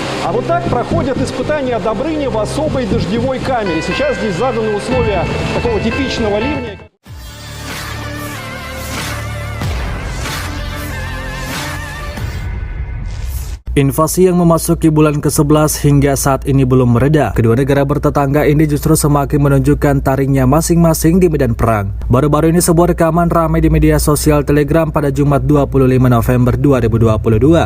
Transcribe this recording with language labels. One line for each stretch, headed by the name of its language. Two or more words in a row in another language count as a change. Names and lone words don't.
Russian: А вот так проходят испытания Добрыни в особой дождевой камере. Сейчас здесь заданы условия такого типичного ливня.
Indonesian: Invasi yang memasuki bulan ke-11 hingga saat ini belum mereda. Kedua negara bertetangga ini justru semakin menunjukkan taringnya masing-masing di medan perang. Baru-baru ini sebuah rekaman ramai di media sosial Telegram pada Jumat 25 November 2022.